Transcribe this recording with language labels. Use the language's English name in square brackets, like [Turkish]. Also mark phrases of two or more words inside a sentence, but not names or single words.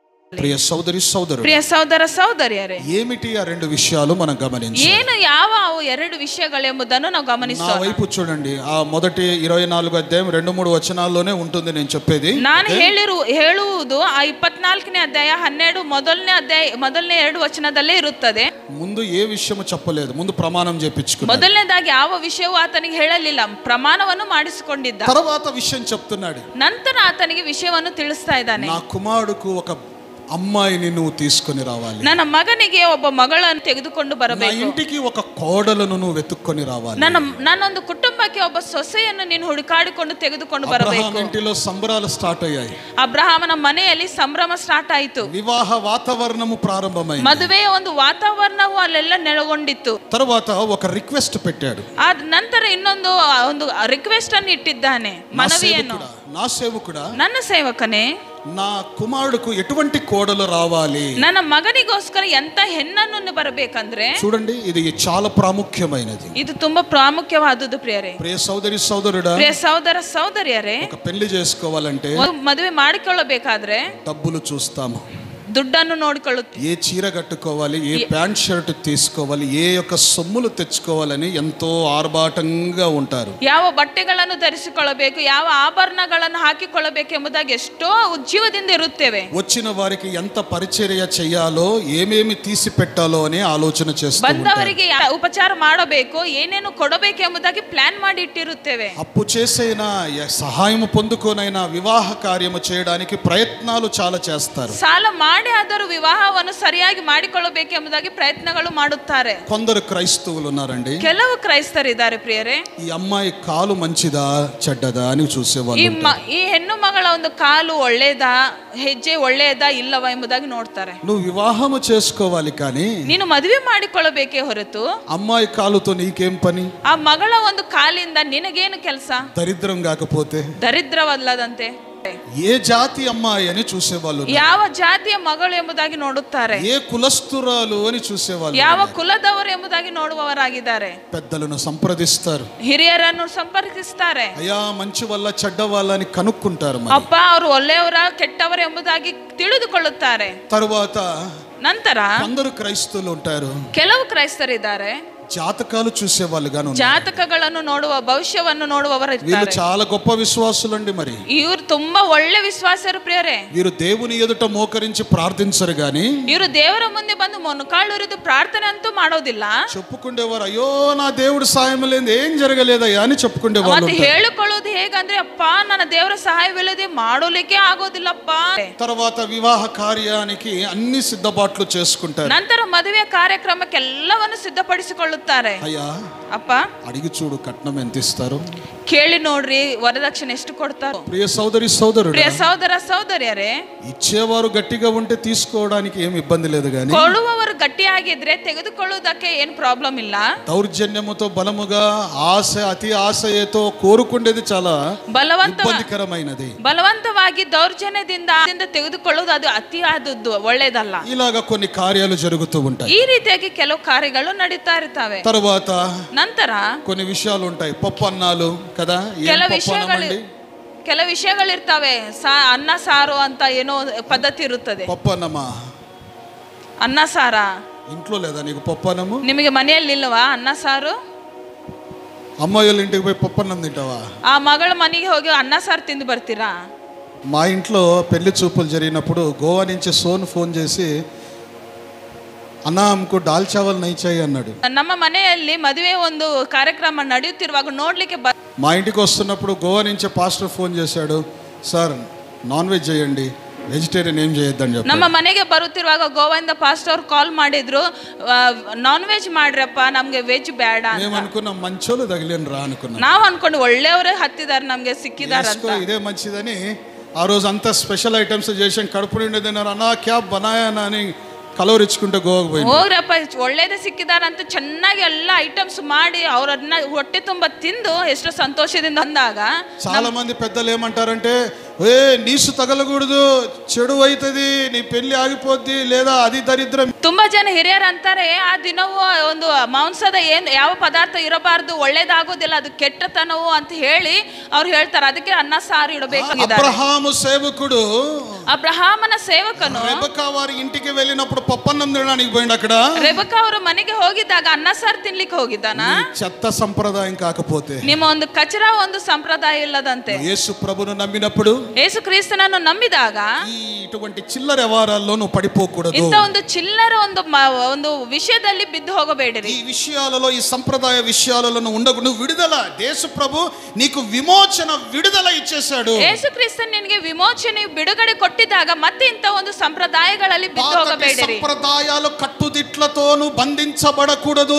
[Telugu] ప్రియ సోదరి సోదరుడు, [Kannada] ಪ್ರಿಯ ಸಹೋದರ ಸಹೋದರಿಯರೇ, [Telugu] ఏమిటి ఆ రెండు విషయాలు మనం గమనించాలి. [Kannada] ಏನು ಯಾವ ಅವು ಎರಡು ವಿಷಯಗಳೆಂಬುದನ್ನು ನಾವು [Telugu] నా [Kannada] ಗಮನಿಸೋಣ. [Telugu] వైపు చూడండి. ఆ మొదటి 24 అధ్యాయం 2-3 వచనాల్లోనే ఉంటుంది నేను చెప్పేది. [Kannada] ನಾನು ಹೇಳುವುದು ಆ 24ನೇ ಅಧ್ಯಾಯ 12 ಮೊದಲನೇ 2 ವಚನದಲ್ಲೇ ಇರುತ್ತದೆ. [Telugu] ముందు ఏ విషయము చెప్పలేదు, ముందు ప్రమాణం చేపించుకున్నాడు. [Kannada] ಮೊದಲನೇದಾಗಿ ಯಾವ ವಿಷಯವೂ ಆತನಿಗೆ ಹೇಳಲಿಲ್ಲ, ಪ್ರಮಾಣವನ್ನು ಮಾಡಿಸಿಕೊಂಡಿದ್ದ. [Telugu] తర్వాత విషయం చెప్తున్నాడు. [Kannada] ನಂತರ ಆತನಿಗೆ ವಿಷಯವನ್ನು ತಿಳಿಸ್ತಾ ಇದ್ದಾನೆ. [Telugu] నా కుమారుడుకు ఒక అమ్మాయిని నువ్వు తీసుకొని రావాలి, [Kannada] ನನ್ನ ಮಗನಿಗೆ ಒಬ್ಬ ಮಗಳನ್ನು ತೆಗೆದುಕೊಂಡು [Telugu] నా [Kannada] ಬರಬೇಕು, [Telugu] ఇంటికి ఒక కోడలను నువ్వు వెతుక్కొని రావాలి. [Kannada] ನನ್ನೊಂದು ಕುಟುಂಬಕ್ಕೆ ಒಬ್ಬ ಸೊಸೆಯನ್ನು ನೀನು ಹುಡುಕಾಡಿಕೊಂಡು ತೆಗೆದುಕೊಂಡು ಬರಬೇಕು. [Telugu] అబ్రహాం ఇంటిలో సంబరాలు స్టార్ట్ అయ్యాయి. [Kannada] ಅಬ್ರಹಾಮನ ಮನೆಯಲ್ಲಿ ಸಂಭ್ರಮ ಸ್ಟಾರ್ಟ್ ಆಯಿತು. [Telugu] వివాహ వాతావరణము ప్రారంభమైంది. [Kannada] ಮದುವೆಯ ಒಂದು ವಾತಾವರಣವು ಅಲ್ಲೆಲ್ಲ ನೆಲೆಗೊಂಡಿತ್ತು. [Telugu] తర్వాత ఒక రిక్వెస్ట్ పెట్టాడు. [Kannada] ಆದ ನಂತರ ಒಂದು ರಿಕ್ವೆಸ್ಟ್ ಅನ್ನು ಇಟ್ಟಿದ್ದಾನೆ, ಮನವಿಯನ್ನು. [Telugu] నా సేవకుడా, [Kannada] ನನ್ನ ಸೇವಕನೇ, [Telugu] నా కుమారుడుకు ఎటువంటి కోడలు రావాలి, [Kannada] ನನ್ನ ಮಗನಿಗೋಸ್ಕರ ಎಂತ ಹೆಣ್ಣನ್ನು ಬರಬೇಕಂದ್ರೆ, [Telugu] చూడండి ఇది చాలా ప్రాముఖ్యమైనది. [Kannada] ಇದು ತುಂಬಾ ಪ್ರಾಮುಖ್ಯವಾದುದು ಪ್ರಿಯರೇ. [Telugu] ప్రియ సోదరి సోదరుడా, [Kannada] ಪ್ರಿಯ ಸಹೋದರ ಸಹೋದರಿಯರೇ, [Telugu] ఒక పెళ్లి చేసుకోవాలంటే [Kannada] ಮದುವೆ ಮಾಡಿಕೊಳ್ಳಬೇಕಾದ್ರೆ [Telugu] డబ్బులు చూస్తాము, [Kannada] ದುಡ್ಡನ್ನು ನೋಡಿಕೊಳ್ಳುತ್ತೆ. [Telugu] ఏ చీర కట్టుకోవాలి, ఏ [English] pant shirt [Telugu] తీసుకోవాలి, ఏ యొక్క సొమ్ములు తెచ్చుకోవాలని ఎంతో ఆర్భాటంగా ఉంటారు. [Kannada] ಯಾವ ಬಟ್ಟೆಗಳನ್ನು ಧರಿಸಿಕೊಳ್ಳಬೇಕು, ಯಾವ ಆಭರಣಗಳನ್ನು ಹಾಕಿಕೊಳ್ಳಬೇಕು ಎಂಬುದಾಗಿ ಎಷ್ಟೋ ಉಜ್ಜೀವದಿಂದ ಇರುತ್ತೇವೆ. [Telugu] వచ్చిన వారికి ఎంత పరిచర్య చేయాలో, ఏమేమి తీసి పెట్టాలో అని ఆలోచన చేస్తూ [Kannada] ಬಂದವರಿಗೆ ಉಪಚಾರ ಮಾಡಬೇಕು, ಏನೇನು ಕೊಡಬೇಕು ಎಂಬುದಾಗಿ ಪ್ಲಾನ್ ಮಾಡಿ ಇಟ್ಟಿರುತ್ತೇವೆ. [Telugu] అప్పు చేసైనా సహాయం పొందుకోనైనా వివాహ కార్యము చేయడానికి ప్రయత్నాలు చాలా చేస్తారు. [Kannada] ಸಾಲ ಮಾಡಿ ಆದರೂ ವಿವಾಹವನ್ನು ಸರಿಯಾಗಿ ಮಾಡಿಕೊಳ್ಳಬೇಕು ಎಂಬುದಾಗಿ ಪ್ರಯತ್ನಗಳು ಮಾಡುತ್ತಾರೆ. [Telugu] కొందరు క్రైస్తవులు ఉన్నారండి, [Kannada] ಕೆಲವು ಕ್ರೈಸ್ತರಿದ್ದಾರೆ ಪ್ರಿಯರೇ. [Telugu] ఈ అమ్మాయి కాలు మంచిదా చెడ్డదా అని చూసేవాళ్ళు. [Kannada] ಈ ಹೆಣ್ಣು ಮಗಳ ಒಂದು ಕಾಲು ಒಳ್ಳೆಯದಾ, ಹೆಜ್ಜೆ ಒಳ್ಳೆಯದಾ ಇಲ್ಲವಾ ಎಂಬುದಾಗಿ ನೋಡ್ತಾರೆ. [Telugu] నువ్వు వివాహము చేసుకోవాలి కానీ [Kannada] ನೀನು ಮದುವೆ ಮಾಡಿಕೊಳ್ಳಬೇಕೇ ಹೊರತು [Telugu] అమ్మాయి కాలుతో నీకేం పని, [Kannada] ಆ ಮಗಳ ಒಂದು ಕಾಲಿಂದ ನಿನಗೇನು ಕೆಲಸ, [Telugu] దరిద్రం కాకపోతే [Kannada] ದರಿದ್ರವಲ್ಲದಂತೆ. [Telugu] ఏ జాతి అమ్మాయి అని చూసేవాళ్ళు, [Kannada] ಯಾವ ಜಾತಿಯ ಮಗಳು ಎಂಬುದಾಗಿ ನೋಡುತ್ತಾರೆ, [Telugu] ఏ కులస్తురాలు అని చూసేవాళ్ళు, [Kannada] ಯಾವ ಕುಲದವರು ಎಂಬುದಾಗಿ ನೋಡುವವರಾಗಿದ್ದಾರೆ. [Telugu] పెద్దలను సంప్రదిస్తారు, [Kannada] ಹಿರಿಯರನ್ನು ಸಂಪರ್ಕಿಸ್ತಾರೆ. [Telugu] అయ్యా మంచి వల్ల చెడ్డ వాళ్ళ అని కనుక్కుంటారు. [Kannada] ಅಪ್ಪ ಅವರು ಒಳ್ಳೆಯವರ ಕೆಟ್ಟವರು ಎಂಬುದಾಗಿ ತಿಳಿದುಕೊಳ್ಳುತ್ತಾರೆ. [Telugu] తరువాత [Kannada] ನಂತರ [Telugu] కొందరు క్రైస్తవులు ఉంటారు, [Kannada] ಕೆಲವು ಕ್ರೈಸ್ತರಿದ್ದಾರೆ, [Telugu] జాతకాలు చూసేవాళ్ళుగాను, [Kannada] ಜಾತಕಗಳನ್ನು ನೋಡುವ, ಭವಿಷ್ಯವನ್ನು ನೋಡುವವರು [Telugu] వీళ్ళు [Kannada] ಇದ್ದಾರೆ. [Telugu] చాలా గొప్ప విశ్వాసులండి. మరి [Kannada] ಇವರು ತುಂಬಾ ಒಳ್ಳೆ ವಿಶ್ವಾಸರು ಪ್ರಿಯರೇ. [Telugu] వీరు దేవుని ఎదుట మోకరించి ప్రార్థించరు గాని [Kannada] ಇವರು ದೇವರ ಮುಂದೆ ಬಂದು ಮೊಣಕಾಲೂರಿದು ಪ್ರಾರ್ಥನೆ ಅಂತೂ ಮಾಡೋದಿಲ್ಲ. [Telugu] చెప్పుకుండేవారు, అయ్యో నా దేవుడు సాయం లేదు, ఏం జరగలేదయ్యా అని చెప్పుకుండేవాళ్ళు. [Kannada] ಮತ್ತೆ ಹೇಳಿಕೊಳ್ಳುವುದು ಹೇಗಂದ್ರೆ, ಅಪ್ಪ ನನ್ನ ದೇವರ ಸಹಾಯವಿಲ್ಲದೆ ಮಾಡೋಲಿಕ್ಕೆ ಆಗೋದಿಲ್ಲಪ್ಪ. [Telugu] తర్వాత వివాహ కార్యానికి అన్ని సిద్ధపాట్లు చేసుకుంటారు. [Kannada] ನಂತರ ಮದುವೆ ಕಾರ್ಯಕ್ರಮಕ್ಕೆ ಎಲ್ಲವನ್ನು ಸಿದ್ಧಪಡಿಸಿಕೊಳ್ಳುತ್ತಾರೆ. [Telugu] అయ్యా [Kannada] ಅಪ್ಪ [Telugu] అడిగి చూడు కట్నం ఎంత ఇస్తారు, [Kannada] ಕೇಳಿ ನೋಡ್ರಿ ವರದಕ್ಷಿಣೆ ಎಷ್ಟು ಕೊಡ್ತಾರೆ. [Telugu] ప్రియ సోదరి సోదరుడు, [Kannada] ಪ್ರಿಯ ಸಹೋದರ ಸಹೋದರಿಯರೇ, [Telugu] ఇచ్చేవారు గట్టిగా ఉంటే తీసుకోవడానికి ఏమి ఇబ్బంది లేదు గాని [Kannada] ಕೊಡುವವರು ಗಟ್ಟಿಯಾಗಿದ್ರೆ ತೆಗೆದುಕೊಳ್ಳುವುದಕ್ಕೆ ಏನು ಪ್ರಾಬ್ಲಮ್ ಇಲ್ಲ. [Telugu] దౌర్జన్యముతో బలముగా ఆశ, అతి ఆశయతో కోరుకుండేది చాలా ఇబ్బందికరమైనది. [Kannada] ಬಲವಂತವಾಗಿ ದೌರ್ಜನ್ಯದಿಂದ ತೆಗೆದುಕೊಳ್ಳುವುದು ಅದು ಅತಿ ಆದದ್ದು ಒಳ್ಳೆಯದಲ್ಲ. [Telugu] ఇలాగ కొన్ని కార్యాలు జరుగుతూ ఉంటాయి. [Kannada] ಈ ರೀತಿಯಾಗಿ ಕೆಲವು ಕಾರ್ಯಗಳು ನಡೀತಾ ಇರ್ತವೆ. [Telugu] తర్వాత [Kannada] ನಂತರ [Telugu] కొన్ని విషయాలు ఉంటాయి, పప్పు అన్నాలు కదా, [Kannada] ಕೆಲವು ವಿಷಯಗಳಿರ್ತವೆ. ಅನ್ನ ಸಾರು ಅಂತ ಏನೋ ಪದ್ಧತಿ ಇರುತ್ತದೆ. [Telugu] పప్పు అన్నమా, [Kannada] ಅನ್ನ ಸಾರ [Telugu] ఇంట్లో లేదా నీకు పప్పు అన్నము? [Kannada] ನಿಮಗೆ ಮನೆಯಲ್ಲಿ ಇಲ್ಲವಾ ಅನ್ನ ಸಾರು? [Telugu] అమ్మాయి వాళ్ళ ఇంటికి పోయి పప్పు అన్నం తింటావా? [Kannada] ಆ ಮಗಳ ಮನೆಗೆ ಹೋಗಿ ಅನ್ನ ಸಾರು ತಿಂದು ಬರ್ತೀರಾ? [Telugu] మా ఇంట్లో పెళ్లి చూపులు జరిగినప్పుడు గోవా నుంచి సోన్ ఫోన్ చేసి, అన్నా అమ్మకు [Hindi] दाल चावल नहीं चाहिए [Telugu] అన్నాడు. [Kannada] ನಮ್ಮ ಮನೆಯಲ್ಲಿ ಮದುವೆ ಒಂದು ಕಾರ್ಯಕ್ರಮ ನಡೆಯುತ್ತಿರುವಾಗ ನೋಡ್ಲಿಕ್ಕೆ [Telugu] మా ఇంటికి వస్తున్నప్పుడు గోవా నుంచి పాస్టర్ ఫోన్ చేశాడు, సార్ [English] non veg [Telugu] చేయండి, వెజిటేరియన్ ఏం చేయొద్దని చెప్పి. [Kannada] ನಮ್ಮ ಮನೆಗೆ ಬರುತ್ತಿರುವಾಗ ಗೋವಾದಿಂದ ಪಾಸ್ಟರ್ ಅವ್ರು ಕಾಲ್ ಮಾಡಿದ್ರು, [English] non veg [Kannada] ಮಾಡ್ರಪ್ಪ, ನಮ್ಗೆ ವೆಜ್ ಬೇಡ. [Telugu] మేము అనుకున్నాం మంచోళ్ళు తగిలేను రా అనుకున్నాం. [Kannada] ನಾವು ಅನ್ಕೊಂಡು ಒಳ್ಳೆಯವರೇ ಹತ್ತಿದ್ದಾರೆ, ನಮ್ಗೆ ಸಿಕ್ಕಿದಾರ ಅಂತ. [Telugu] ఇదే మంచిదని ఆ రోజు అంతా [English] special items [Telugu] చేసాం. కడుపు నిండి తిన్నారు, అన్నా [Hindi] क्या बनाया ना [Telugu] అని కలవరించుకుంటే గోవాకు పోయి, [Kannada] ಹೋಗ್ರಪ್ಪ ಒಳ್ಳೇದೇ ಸಿಕ್ಕಿದಾರಂತ ಚೆನ್ನಾಗಿ ಎಲ್ಲ ಐಟಮ್ಸ್ ಮಾಡಿ ಅವ್ರನ್ನ ಹೊಟ್ಟೆ ತುಂಬ ತಿಂದು ಎಷ್ಟು ಸಂತೋಷದಿಂದ ಅಂದಾಗ [Telugu] చాలా మంది పెద్దలు ఏమంటారంటే, ఏ నీసు తగలకూడదు, చెడు అవుతుంది, నీ పెళ్లి ఆగిపోద్ది, లేదా అది దరిద్రం. [Kannada] ತುಂಬಾ ಜನ ಹಿರಿಯರು ಅಂತಾರೆ, ಆ ದಿನವೂ ಒಂದು ಮಾಂಸದ ಯಾವ ಪದಾರ್ಥ ಇರಬಾರ್ದು, ಒಳ್ಳೇದಾಗೋದಿಲ್ಲ, ಅದು ಕೆಟ್ಟತನವು ಅಂತ ಹೇಳಿ ಅವ್ರು ಹೇಳ್ತಾರೆ. ಅದಕ್ಕೆ ಅನ್ನ ಸಾರು ಇಡಬೇಕಾಗಿದೆ. [Telugu] అబ్రహాము సేవకుడు [Kannada] ಅಬ್ರಹಾಮನ ಸೇವಕನು [Telugu] రెబెకా వారి ఇంటికి వెళ్ళినప్పుడు పప్పన్నం తినడానికి పోయిండు. అక్కడ [Kannada] ರೆಬೆಕ್ಕಾ ಅವರ ಮನೆಗೆ ಹೋಗಿದ್ದಾಗ ಅನ್ನ ಸಾರು ತಿನ್ಲಿಕ್ಕೆ ಹೋಗಿದ್ದಾನ. [Telugu] చెత్త సంప్రదాయం కాకపోతే, [Kannada] ನಿಮ್ಮ ಒಂದು ಕಚರ ಒಂದು ಸಂಪ್ರದಾಯ ಇಲ್ಲದಂತೆ, [Telugu] యేసు ప్రభును నమ్మినప్పుడు, [Kannada] ಯೇಸು ಕ್ರಿಸ್ತನನ್ನು ನಂಬಿದಾಗ [Telugu] ఈ ఇటువంటి చిల్లర వ్యవహారాల్లో నువ్వు పడిపోకూడదు. [Kannada] ಇಂಥ ಒಂದು ಚಿಲ್ಲರ ಒಂದು ವಿಷಯದಲ್ಲಿ ಬಿದ್ದು ಹೋಗಬೇಡಿರಿ. [Telugu] ఈ విషయాలలో, ఈ సంప్రదాయ విషయాలలో ఉండకు. నువ్వు విడుదల, యేసు ప్రభు నీకు విమోచన విడుదల ఇచ్చేశాడు. [Kannada] ಯೇಸು ಕ್ರಿಸ್ತನ್ ನಿನಗೆ ವಿಮೋಚನೆ ಬಿಡುಗಡೆ ಕೊಟ್ಟಿದ್ದಾಗ ಮತ್ತೆ ಇಂಥ ಒಂದು ಸಂಪ್ರದಾಯಗಳಲ್ಲಿ ಬಿದ್ದು ಹೋಗಬೇಡಿರಿ. [Telugu] ಸಂಪ್ರದಾಯಾలు కట్టుదిట్లతోను బంధించబడకూడదు.